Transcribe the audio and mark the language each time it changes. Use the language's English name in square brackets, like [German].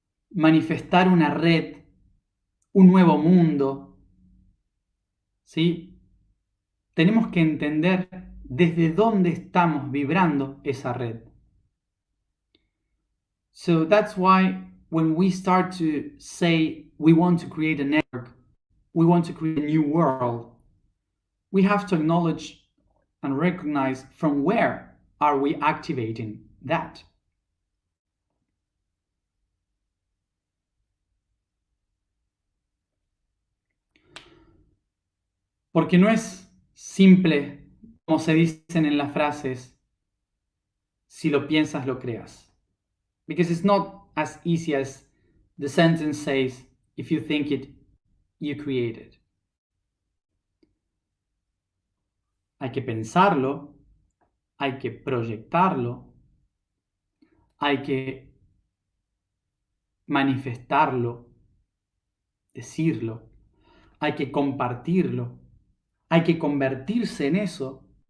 [Spanish] manifestar una red, un nuevo mundo, ¿sí? Tenemos que entender desde dónde estamos vibrando esa red. [English] So that's why when we start to say we want to create a network, we want to create a new world, we have to acknowledge and recognize from where are we activating that. [Spanish] Porque no es simple, como se dicen en las frases, si lo piensas, lo creas. [English] Because it's not as easy as the sentence says, if you think it, you create it. [Spanish] Hay que pensarlo, hay que proyectarlo, hay que manifestarlo, decirlo, hay que compartirlo, hay que convertirse en eso,